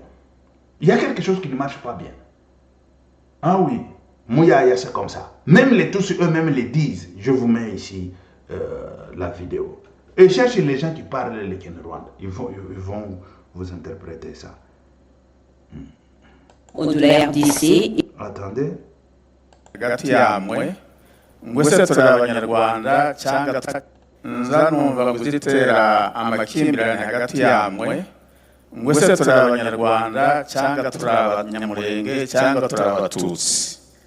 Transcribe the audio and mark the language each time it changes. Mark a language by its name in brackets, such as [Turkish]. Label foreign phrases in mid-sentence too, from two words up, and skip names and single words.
[French] Il y a quelque chose qui ne marche pas bien. Ah oui, Mouyaya, c'est comme ça. Même les tous eux-mêmes le disent. Je vous mets ici la vidéo. Et cherchez les gens qui parlent le Kinyarwanda. Ils vont vous interpréter ça. Au-delà d'ici. Attendez. [Kinyarwanda] Hagati yamwe ngwese turi abanyarwanda cyangwa nza numva kuzitera amakimbirane hagati yamwe ngwese turi abanyarwanda cyangwa turi abanyamurenge cyangwa turi abatutsi.